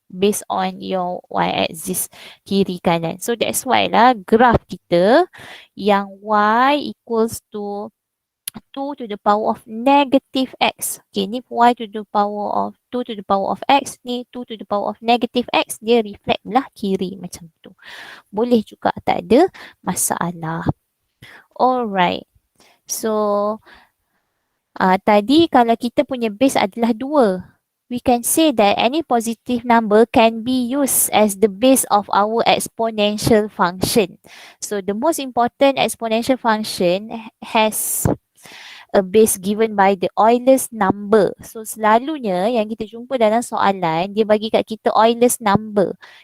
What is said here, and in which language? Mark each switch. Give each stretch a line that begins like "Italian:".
English: Based on your y-axis
Malay: kiri kanan.
English: So that's why lah graph
Malay: kita yang
English: y equals to 2 to the power of negative x. Okay, ni y to the power of 2 to the power of x. Ni 2 to the power of negative x.
Malay: Dia reflect belah kiri macam tu. Boleh juga, tak ada masalah. Alright. So, tadi kalau kita punya base adalah 2.
English: We can say that any positive number can be used as the base of our exponential function. So, the most important exponential function has a base given by the Euler's number.
Malay: So, selalunya yang kita jumpa dalam soalan, dia bagi kat kita Euler's number.